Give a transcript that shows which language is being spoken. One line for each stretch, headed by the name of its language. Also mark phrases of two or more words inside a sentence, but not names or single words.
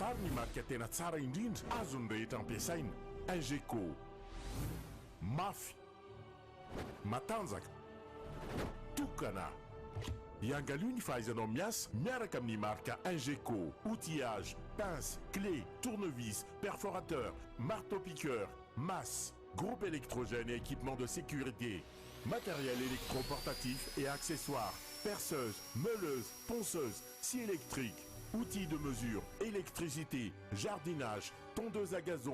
Malagasy: Vary ny marika tena tsara indrindra azony rehetra ampiasaina. Ingeco. Mafy. Matanjaka. Tokana. Iangalio ny fahaizanao miasa miaraka amin'ny marika Ingeco.
French: Outillage, pince, clé, tournevis, perforateur, marteau-piqueur, masse, groupe électrogène et équipement de sécurité, matériel électroportatif et accessoires, perceuse, meuleuse, ponceuse, scie électrique, outils de mesure, électricité, jardinage, tondeuse à gazon.